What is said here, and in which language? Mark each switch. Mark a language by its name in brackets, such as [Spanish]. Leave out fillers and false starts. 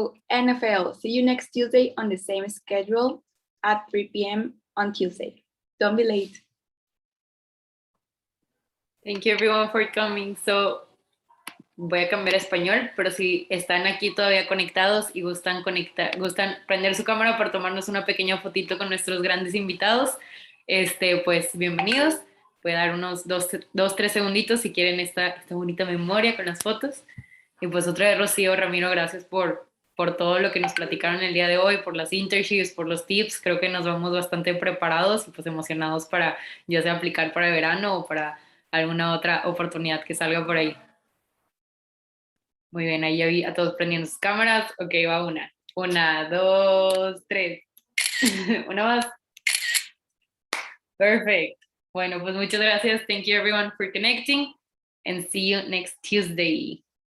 [English] NFL. See you next Tuesday on the same schedule at 3 p.m. on Tuesday. Don't be late. Thank you everyone for coming. [Spanish] So, voy a cambiar a español, pero si están aquí todavía conectados y gustan prender su cámara para tomarnos una pequeña fotito con nuestros grandes invitados, pues bienvenidos. Puede dar unos 2-3 segunditos si quieren esta bonita memoria con las fotos. Y pues otra vez, Rocío, Ramiro, gracias por todo lo que nos platicaron el día de hoy, por las internships, por los tips. Creo que nos vamos bastante preparados y pues emocionados para ya sea aplicar para verano o para alguna otra oportunidad que salga por ahí. Muy bien, ahí ya vi a todos prendiendo sus cámaras. Ok, va una. 1, 2, 3. Una más. Perfect. Bueno, pues muchas gracias. [English] Thank you everyone for connecting and see you next Tuesday.